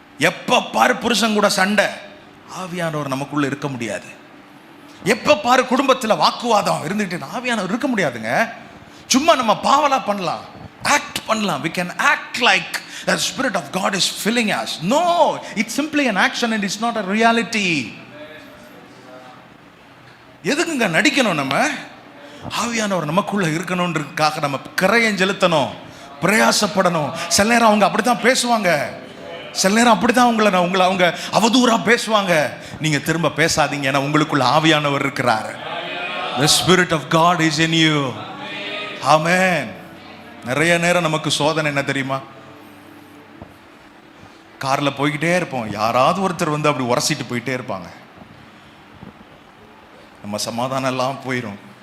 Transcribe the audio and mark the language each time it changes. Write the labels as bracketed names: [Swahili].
[Tamil] எப்ப பாரு புருஷன் கூட சண்டை, ஆவியானவர் நமக்குள்ள இருக்க முடியாது. எப்ப பாரு குடும்பத்தில் வாக்குவாதம் இருந்துகிட்டு, ஆவியானவர் இருக்க முடியாதுங்க. சும்மா நம்ம பாவலா பண்ணலாம், ஆக்ட் பண்ணலாம். [English] we can act like the spirit of God is filling us. No, it's simply an action and it's not a reality. [Tamil] எதுக்குங்க நடிக்கணும்? நம்ம ஆவியானவர் நமக்குள்ள இருக்கணும்ன்றதுக்காக நம்ம கரையம் செலுத்தணும், பிரயாசப்படணும். சில நேரம் அவங்க அப்படித்தான் பேசுவாங்க, சில நேரம் அப்படித்தான் உங்களை அவங்க அவதூறா பேசுவாங்க. நீங்க திரும்ப பேசாதீங்க, ஏன்னா உங்களுக்குள்ள ஆவியானவர் இருக்கிறார். [English] The spirit of God is in you. [Tamil] ஆமென். நிறைய நேரம் நமக்கு சோதனை என்ன தெரியுமா? கார்ல போய்கிட்டே இருப்போம், யாராவது ஒருத்தர் வந்து அப்படி உரசிட்டு போயிட்டே இருப்பாங்க. நம்ம சமாதானம் எல்லாம் போயிடும்.